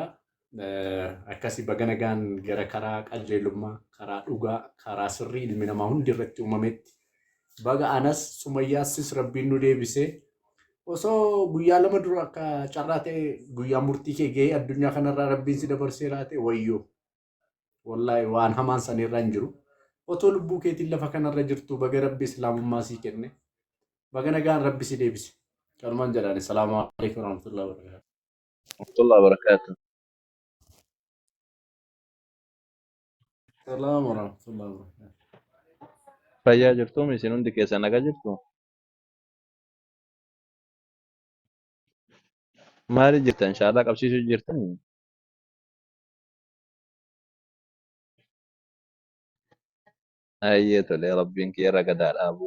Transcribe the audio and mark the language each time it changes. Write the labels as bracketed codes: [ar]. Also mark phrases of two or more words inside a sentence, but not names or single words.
[om] Akkasii baga nagaan gara karaa qajeelummaa, karaa dhugaa, karaa sirrii ilmi namaa hundi irratti uumametti baga anas Sumayyaassis rabbiin nu deebisee osoo guyyaa lama dura akka carraa ta'e guyyaa murtii kee gahee addunyaa kanarraa rabbiin si dabarsee laate wayyoo. Wallahi waan hamaan sanirra hin jiru. Otoo lubbuu keetiin lafa kanarra jirtu baga rabbi islaamummaa sii kenne. Baga nagaan rabbi si deebise. Kanumaan jedhani. [ar] السلام عليكم ورحمة الله وبركاته. ورحمة الله وبركاته. السلام ورحمة الله وبركاته. [om] Fayyaa jirtuu isin hundi keessan nagaa jirtu? Maali jirtan? Shaadaa qabsiisuu jirtan? Ayyee tole rabbiin kiyya gadaa dhaabu.